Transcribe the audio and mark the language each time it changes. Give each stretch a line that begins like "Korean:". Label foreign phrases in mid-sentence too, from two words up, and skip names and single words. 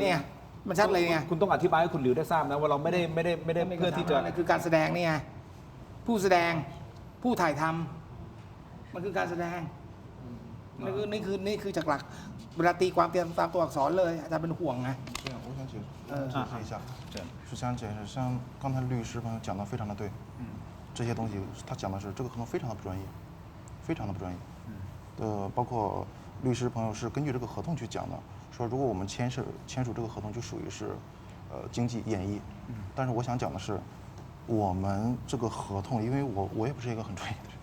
Thai: เนี่ยมันชัดเลยไง คุณต้องอธิบายให้คุณหลิวได้ทราบนะว่าเราไม่ได้เพื่อที่จะ คือการแสดงนี่ไงผู้แสดงผู้ถ่ายทำมันคือการแสดงนี่คือจากหลักเวลาตีความตามตัวอักษรเลยอาจารย์เป็นห่วงไง
Chinese: 这样，我想解释一下，是想解释，像刚才律师朋友讲的非常的对，这些东西他讲的是这个合同非常的不专业，非常的不专业，包括律师朋友是根据这个合同去讲的，说如果我们签署这个合同就属于是经济演绎，但是我想讲的是，我们这个合同，因为我也不是一个很专业的人。